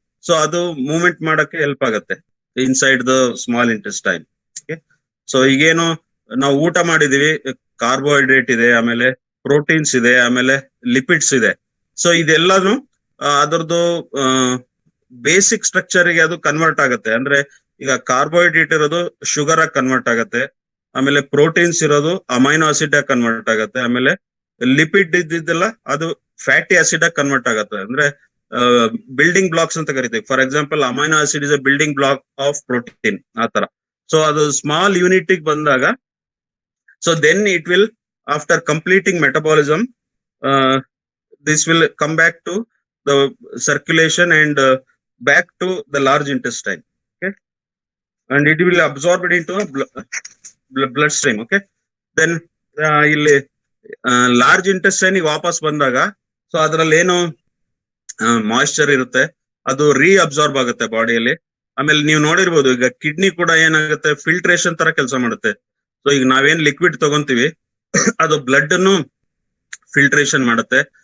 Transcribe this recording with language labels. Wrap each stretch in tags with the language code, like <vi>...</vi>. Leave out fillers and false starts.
<en>So adu movement</en> <kn>ಮಾಡಕ್ಕೆ help ಆಗುತ್ತೆ</kn> <en>inside the small intestine.</en> <kn>Okay, so ಈಗೇನು ನಾವು ಊಟ ಮಾಡಿದೀವಿ, ಕಾರ್ಬೋಹೈಡ್ರೇಟ್ ಇದೆ, ಆಮೇಲೆ ಪ್ರೋಟೀನ್ಸ್ ಇದೆ, ಆಮೇಲೆ ಲಿಪಿಡ್ಸ್ ಇದೆ. ಸೊ ಇದೆಲ್ಲಾನು ಅದರದ್ದು ಬೇಸಿಕ್ ಸ್ಟ್ರಕ್ಚರ್ ಗೆ ಅದು ಕನ್ವರ್ಟ್ ಆಗುತ್ತೆ. ಅಂದ್ರೆ ಈಗ ಕಾರ್ಬೋಹೈಡ್ರೇಟ್ ಇರೋದು ಶುಗರ್ ಆಗಿ ಕನ್ವರ್ಟ್ ಆಗುತ್ತೆ, ಆಮೇಲೆ ಪ್ರೋಟೀನ್ಸ್ ಇರೋದು ಅಮೈನೋ ಆಸಿಡ್ ಆಗಿ ಕನ್ವರ್ಟ್ ಆಗುತ್ತೆ, ಆಮೇಲೆ ಲಿಪಿಡ್ ಇದ್ದಿದ್ದೆಲ್ಲ ಅದು ಫ್ಯಾಟಿ ಆಸಿಡ್ ಆಗಿ ಕನ್ವರ್ಟ್ ಆಗುತ್ತೆ. ಅಂದ್ರೆ ಬಿಲ್ಡಿಂಗ್ ಬ್ಲಾಕ್ಸ್ ಅಂತ ಕರಿತೀವಿ.</kn> <en>for example amino acid is a building block of protein,</en> <kn>ಆ ತರ. ಸೊ ಅದು ಸ್ಮಾಲ್ ಯೂನಿಟ್ ಬಂದಾಗ,</kn> <en>So then it will after completing metabolism, this will come back to the circulation and back to the large intestine. Okay, and it will absorb it into a bloodstream.</en> <kn>Okay, then ಇಲ್ಲಿ large intestine ವಾಪಸ್ ಬಂದಾಗ, so ಅದ್ರಲ್ಲಿ ಏನು moisture ಇರುತ್ತೆ ಅದು ರೀಅಬ್ಸಾರ್ಬ್ ಆಗುತ್ತೆ ಬಾಡಿಯಲ್ಲಿ. ಆಮೇಲೆ ನೀವು ನೋಡಿರ್ಬೋದು, ಈಗ ಕಿಡ್ನಿ ಕೂಡ ಏನಾಗುತ್ತೆ, ಫಿಲ್ಟ್ರೇಷನ್ ತರ ಕೆಲಸ ಮಾಡುತ್ತೆ. ಸೊ ಈಗ ನಾವೇನ್ ಲಿಕ್ವಿಡ್ ತಗೊಂತೀವಿ ಅದು ಬ್ಲಡ್ ಅನ್ನು ಫಿಲ್ಟ್ರೇಷನ್ ಮಾಡುತ್ತೆ.</kn>